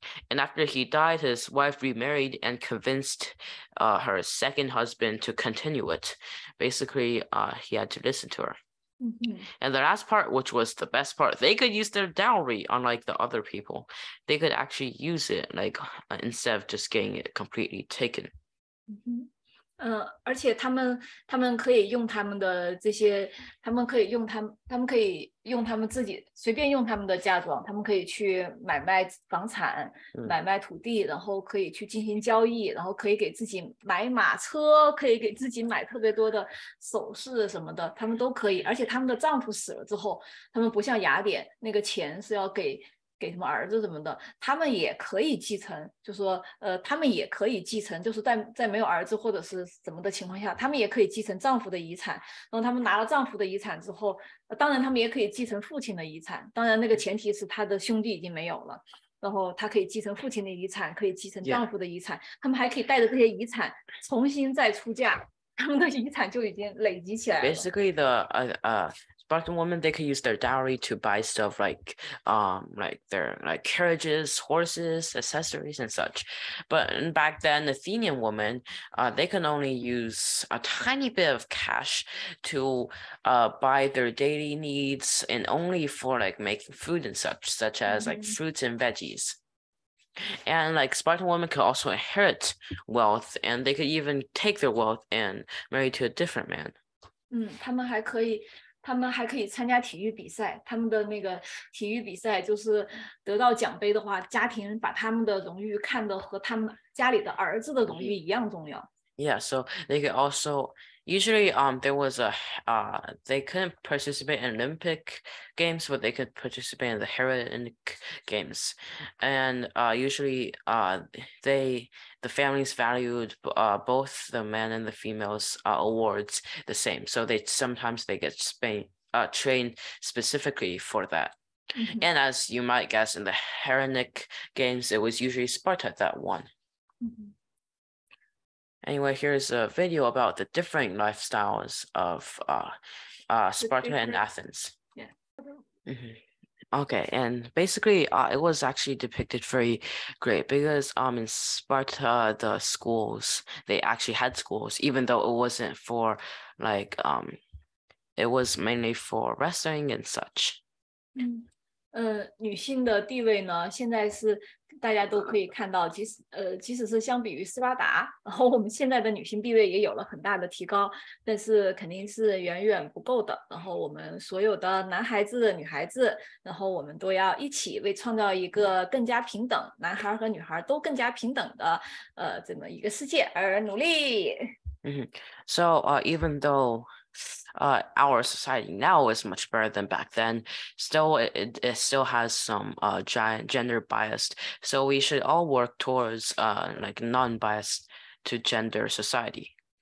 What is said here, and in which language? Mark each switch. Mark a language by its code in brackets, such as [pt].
[en] And after he died, his wife remarried and convinced her second husband to continue it. Basically, he had to listen to her. And the last part, which was the best part, they could use their dowry, unlike the other people. They could actually use it, like instead of just getting it completely taken. [zh] 而且他们可以用他们的这些，他们可以用他们自己随便用他们的嫁妆，他们可以去买卖房产、买卖土地，然后可以去进行交易，然后可以给自己买马车，可以给自己买特别多的首饰什么的，他们都可以。而且他们的丈夫死了之后，他们不像雅典那个钱是要给什么儿子什么的，他们也可以继承，就说他们也可以继承，就是在没有儿子或者是怎么的情况下，他们也可以继承丈夫的遗产。然后他们拿了丈夫的遗产之后，当然他们也可以继承父亲的遗产，当然那个前提是他的兄弟已经没有了。然后他可以继承父亲的遗产，可以继承丈夫的遗产，他们还可以带着这些遗产重新再出嫁，他们的遗产就已经累积起来了。 [en] Basically, the Spartan women, they could use their dowry to buy stuff like their carriages, horses, accessories, and such. But back then, Athenian women, they can only use a tiny bit of cash to buy their daily needs, and only for like making food and such as like fruits and veggies. And like Spartan women could also inherit wealth, and they could even take their wealth and marry to a different man. [zh] 他们还可以参加体育比赛，他们的那个体育比赛就是得到奖杯的话，家庭把他们的荣誉看得和他们家里的儿子的荣誉一样重要。 [en] Yeah, so they could also usually there was they couldn't participate in Olympic games, but they could participate in the Hellenic games, and usually the families valued both the men and the females awards the same, so sometimes they get trained specifically for that. And as you might guess, in the Hellenic games, it was usually Sparta that won. Anyway, here's a video about the different lifestyles of Sparta and Athens. Yeah. Okay, and basically it was actually depicted very great because in Sparta, the schools, they actually had schools, even though it wasn't for like it was mainly for wrestling and such. [zh] 女性的地位呢，现在是大家都可以看到，即使是相比于斯巴达，然后我们现在的女性地位也有了很大的提高，但是肯定是远远不够的。然后我们所有的男孩子、女孩子，然后我们都要一起为创造一个更加平等，男孩和女孩都更加平等的这么一个世界而努力。 [en] So even though our society now is much better than back then, still it still has some giant gender biased, so we should all work towards like non-biased to gender society.